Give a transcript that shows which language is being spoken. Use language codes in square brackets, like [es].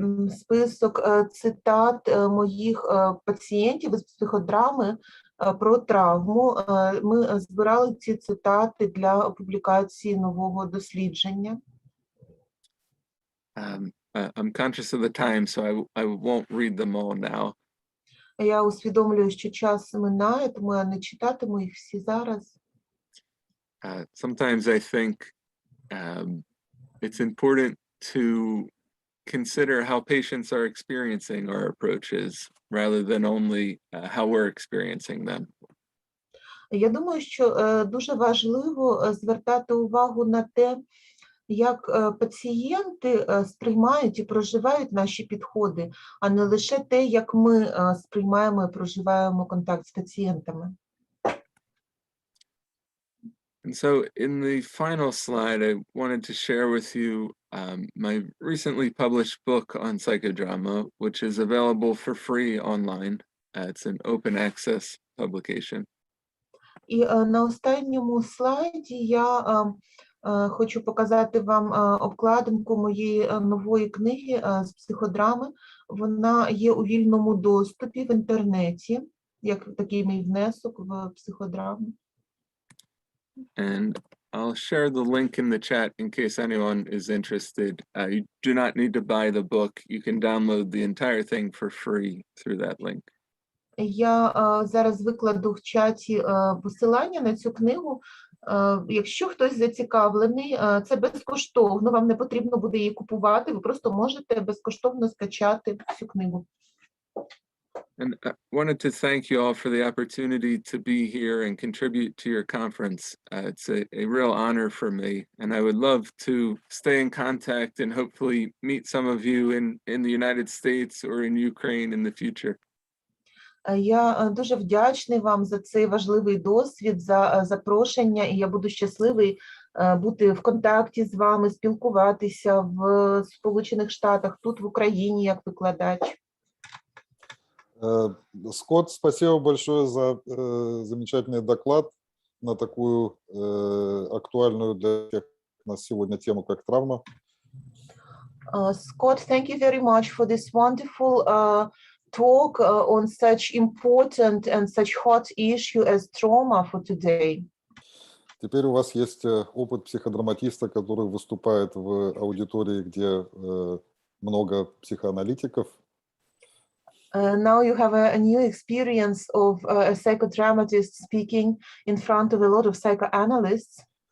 [uk] список цитат моїх пацієнтів із психодрами про травму. Ми збирали ці цитати для публікації нового дослідження. [en] I'm conscious of the time, so I won't read them all now. [uk] Я усвідомлюю, що час минає, тому я не читатиму їх всі зараз. [en] Sometimes I think it's important to consider how patients are experiencing our approaches rather than only how we're experiencing them. [uk] Я думаю, що дуже важливо звертати увагу на те, як пацієнти сприймають і проживають наші підходи, а не лише те, як ми сприймаємо і проживаємо контакт з пацієнтами. [en] And so in the final slide, I wanted to share with you my recently published book on psychodrama, which is available for free online. It's an open access publication. [uk] І на останньому слайді я хочу показати вам обкладинку моєї нової книги з психодрами. Вона є у вільному доступі в інтернеті, як такий мій внесок в психодраму. [en] And I'll share the link in the chat in case anyone is interested. You do not need to buy the book. You can download the entire thing for free through that link. [uk] Я зараз викладу в чаті посилання на цю книгу. Якщо хтось зацікавлений, це безкоштовно, вам не потрібно буде її купувати, ви просто можете безкоштовно скачати цю книгу. [en] And I wanted to thank you all for the opportunity to be here and contribute to your conference. It's a real honor for me, and I would love to stay in contact and hopefully meet some of you in the United States or in Ukraine in the future. [uk] Я дуже вдячний вам за цей важливий досвід, за запрошення, і я буду щасливий бути в контакті з вами, спілкуватися в Сполучених Штатах, тут в Україні як викладач. [ru] Скотт, спасибо большое за замечательный доклад на такую актуальную для всех нас сегодня тему, как травма. [en] Scott, thank you very much for this wonderful talk on such important and such hot issue as trauma for today. [ru] Теперь у вас есть опыт психодраматиста, который выступает в аудитории, где много психоаналитиков. [en] Now you have a new experience of a psychodramatist speaking in front of a lot of psychoanalysts.